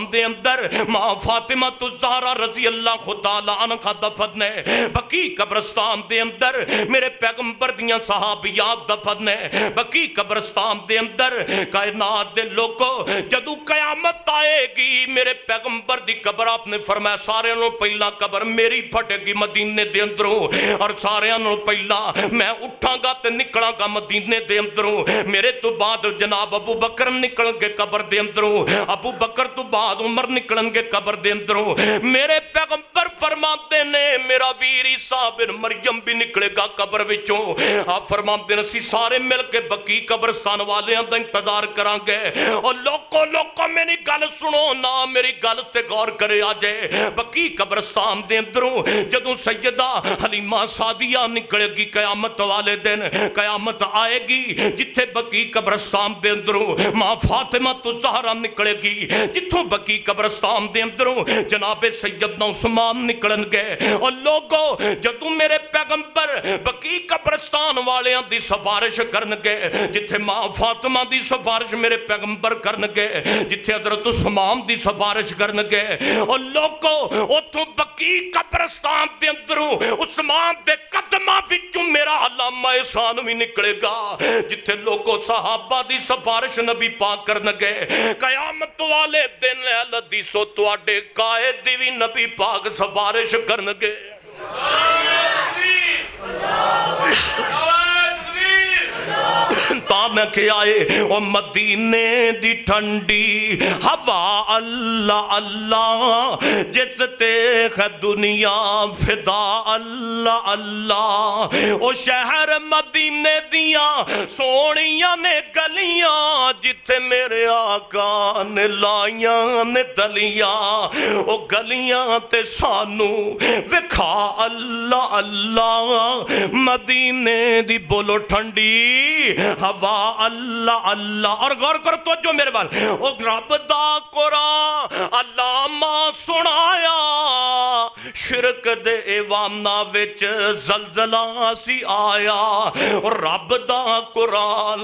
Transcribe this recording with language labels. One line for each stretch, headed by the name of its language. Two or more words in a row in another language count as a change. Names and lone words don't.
Punjabi: دے اندر ماں فاطمہ الزہرا رضی اللہ تعالی عنہ دفن ہے بقیع قبرستان دے اندر میرے پیغمبر دیاں صحابیات دفن ہے بقیع قبرستان دے اندر کائنات دے لوگوں جدو قیامت آئے گی میرے پیغمبر دی قبر آپ نے فرمایا سارے انہوں پہلا قبر میری پھٹے گی مدینے دے اندروں اور سارے انہوں پہلا میں اٹھاں گا تے نکلاں گا مدینے دے اندروں میرے تو بعد جناب ابو بکر نکلن گے قبر دے اندروں ابو بکر تو بعد عمر نکلن گے قبر دے اندروں میرے پیغمبر فرماتے نے میرا ویر عیسیٰ بن مریم بھی نکلے گا قبر وچوں آپ فرماتے ہیں اسی سارے مل کے بقیع قبرستان والے دا انتظار کران گے اور لوکو میری گل سنو نا میری گل تے غور کرے آجے بقیع قبرستان دے اندروں جدوں سیدہ حلیمہ سعدیہ نکلے گی قیامت والے دن قیامت آئے گی جتھے بقیع قبرستان دے اندروں ماں فاطمہ الزہرا نکلے گی جتھوں بقیع قبرستان دے اندروں جناب سیدنا عثمان نکلن گے اور لوگوں جدوں میرے پیغمبر بقیع قبرستان والیاں دی سفارش کرن گے جتھے ماں فاطمہ دی سفارش میرے پیغمبر کرن گے جتھے حضرت عثمان دی سفارش کرن گے اور لوگوں اتھوں بقیع قبرستان دے اندروں عثمان دے قدماں وچوں میرا علامہ احسان بھی نکلے گا جتھے لوگوں صحابہ دی سفارش نبی پاک کرن گے قیامت والے دن اہل حدیثو تواڈے قائد دی بھی نبی پاک سفارش کرن گے تا میں کہ آئے او مدینے دی ٹھنڈی ہوا اللہ اللہ جس تیخ دنیا فدا اللہ اللہ او شہر مدینے دیاں سونیاں نے گلیاں جتھے میرے آقا نے لائیاں نے دلیاں او گلیاں تے سانو وکھا اللہ اللہ مدینے دی بولو ٹھنڈی ہوا اللہ اللہ اور غور کر تو جو میرے بال او رب دا قرآن علامہ سنایا شرک دے ایوانا وچ زلزلہ سی آیا اور رب دا قرآن